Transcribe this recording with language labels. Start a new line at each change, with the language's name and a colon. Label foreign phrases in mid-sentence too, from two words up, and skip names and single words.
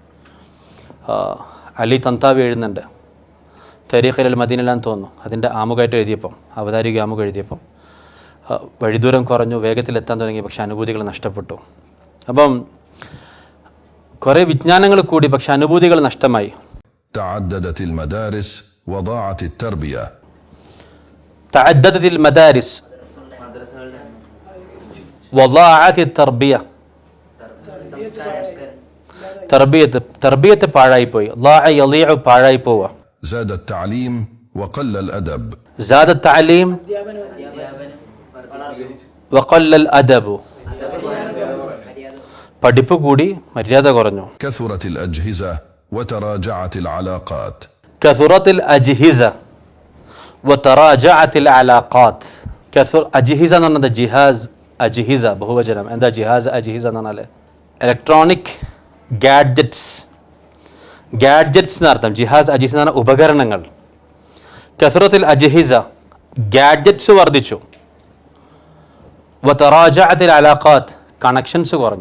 Malayalam: അലി തന്താവി എഴുതുന്നുണ്ട്, തരീഖിൽ മദീനയിലാന്ന് തോന്നുന്നു. അതിൻ്റെ ആമുഖമായിട്ട് എഴുതിയപ്പം, അവതാരിക ആമുഖം എഴുതിയപ്പം വഴിദൂരം കുറഞ്ഞു, വേഗത്തിലെത്താൻ തുടങ്ങി, പക്ഷേ അനുഭൂതികൾ നഷ്ടപ്പെട്ടു. അപ്പം കുറേ വിജ്ഞാനങ്ങൾ കൂടി, പക്ഷെ അനുഭൂതികൾ നഷ്ടമായി.
Arabic: تعددت المدارس وضاعت التربية. تعددت المدارس وضاعت التربية.
Malayalam: തർബിയത്ത് പാഴായിപ്പോയി.
Arabic: ضاع يضيع
Malayalam: പാഴായി പോവുക.
Arabic: زاد التعليم وقل الأدب. زاد التعليم وقل الأدب.
Malayalam: പഠിപ്പ് കൂടി, മര്യാദ കുറഞ്ഞു.
Arabic: كثرت الأجهزة وتراجعت العلاقات. كثرت الأجهزة وتراجعت العلاقات.
Malayalam: أجهزة എന്ന് പറഞ്ഞാൽ ജിഹാസ്, അജ്ഹിസ ബഹുവചനം. എന്താ
Arabic: جهاز أجهزة
Malayalam: എന്ന് പറഞ്ഞാൽ?
English: electronic gadgets.
Malayalam: ഗാഡ്ജറ്റ്സ് എന്നർത്ഥം.
Arabic: جهاز أجهزة
Malayalam: എന്ന് പറഞ്ഞാൽ ഉപകരണങ്ങൾ.
Arabic: كثرت الأجهزة,
Malayalam: ഗാഡ്ജറ്റ്സ് വർദ്ധിച്ചു.
Arabic: وتراجعت العلاقات,
Malayalam: കണക്ഷൻസ് കുറഞ്ഞു.